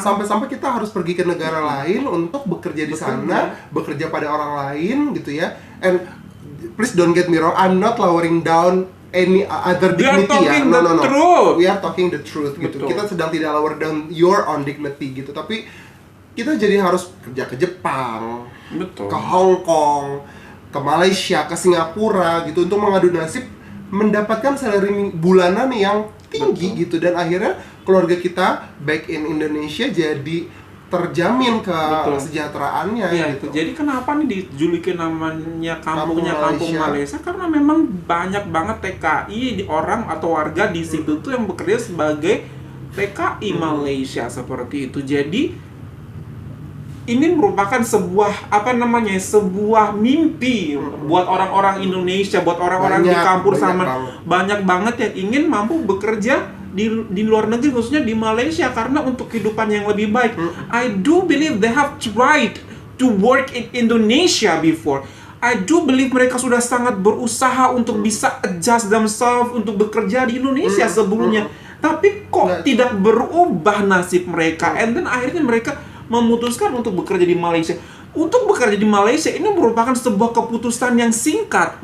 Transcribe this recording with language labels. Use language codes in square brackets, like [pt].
[id] Sampai-sampai kita harus pergi ke negara lain untuk bekerja di sana, bekerja pada orang lain gitu ya. [en] And please don't get me wrong, I'm not lowering down any other dignity ya. No. Truth. We are talking the truth gitu. [id] Betul. Kita sedang tidak [en] lower down your own dignity [id] gitu. Tapi kita jadi harus kerja ke Jepang, ke Hong Kong, ke Malaysia, ke Singapura gitu untuk mengadu nasib mendapatkan salary bulanan yang tinggi gitu, dan akhirnya keluarga kita [en] back in Indonesia [id] jadi terjamin kesejahteraannya gitu. Jadi kenapa nih dijulukin namanya kampung Malaysia? Karena memang banyak banget TKI orang atau warga di situ tuh yang bekerja sebagai TKI Malaysia seperti itu. Jadi ini merupakan sebuah sebuah mimpi buat orang-orang Indonesia, buat orang-orang di kampung sama banyak banget yang ingin mampu bekerja di luar negeri, khususnya di Malaysia, karena untuk kehidupan yang lebih baik. [en] I do believe they have tried to work in Indonesia before. I do believe [id] mereka sudah sangat berusaha untuk bisa [en] adjust themselves [id] untuk bekerja di Indonesia sebelumnya. Tapi kok tidak berubah nasib mereka, [en] and then [id] akhirnya mereka memutuskan untuk bekerja di Malaysia. Untuk bekerja di Malaysia ini merupakan sebuah keputusan yang singkat.